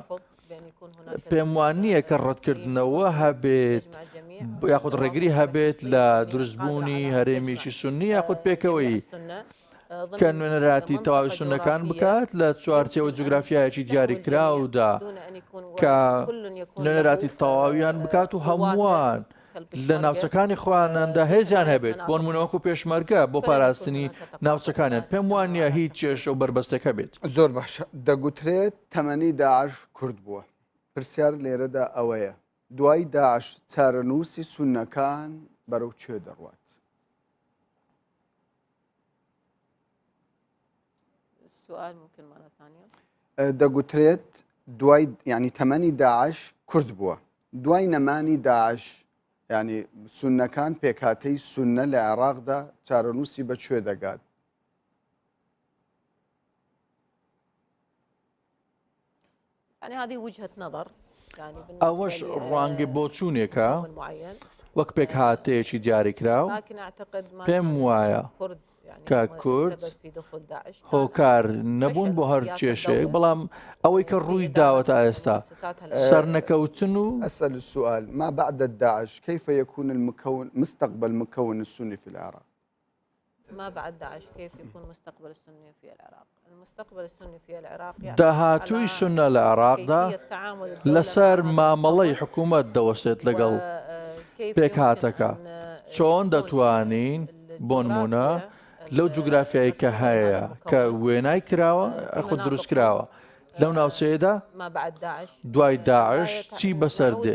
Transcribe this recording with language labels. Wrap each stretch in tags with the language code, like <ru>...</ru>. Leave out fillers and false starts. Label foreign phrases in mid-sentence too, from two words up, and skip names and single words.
<ckb>پێم وان نییە کە ڕەتکردنەوە هەبێت یاخود ڕێگری هەبێت لە دروستبوونی هەرێمیکی سونی یاخود پێکەوەی کە نوێنەراتی تەواوی سونەکان بکات لە چوارچێوە جوگرافیایەکی دیاریکراودا کە نوێنەراتی تەواویان بکات و هەمووان لە ناوچەکانی خواناندا هێزیان هەبێت، بۆ نمونەوەکو پێشمەرگە بۆ پاراستنی ناوچەکانیان. پێم وان نییە هیچ کێشە و بربەستەکە بێت. زۆر باشە. دەگوترێت تەمەنی داعش کورد بووە. پرسیار لێرەدا ئەوەیە دوای داعش چارەنووسی سونەکان بەرەو کوێ دەڕوات؟</ckb> <ar>السؤال ممكن مرة ثانية.</ar> <ckb>دەگوترێت دوای ینی تەمەنی داعش کورد بووە، دوای نەمانی داعش ینی سونەکان پێکهاتەی سونە لە عێراقدا چارەنووسی بەکوێ دەگات؟</ckb> <ar>يعني هذه وجهة نظر.</ar> <ckb>ئەوەش ڕوانگە بۆ چوونێکە وەک پێکهاتەیەکی دیاریکراو. پێم وایە کە کورد هۆکار نەبوون بۆ هەر کێشەیەک بەڵام ئەوەی کە ڕووی داوەتە ئێستا سەرنەکەوتن و</ckb> <ar>أسأل السؤال ما بعد الداعش كيف يكون مستقبل مكون السني في العراق؟ ما بعد داعش كيف يكون مستقبل السني في العراق؟ المستقبل السني في العراق يعني</ar> <ckb>داهاتووی سونە لە عێراقدا لەسەر مامەڵەی حکوومەت دەوەسێت لەگەڵ پێکهاتەکە چۆن دەتوانین بۆ نمونە لەو جوگرافیایی کە هەیە کە وێنای کراوە خود دروست کراوە لەو ناوچەیەدا دوای داعش چی بەسەر دێت؟</ckb>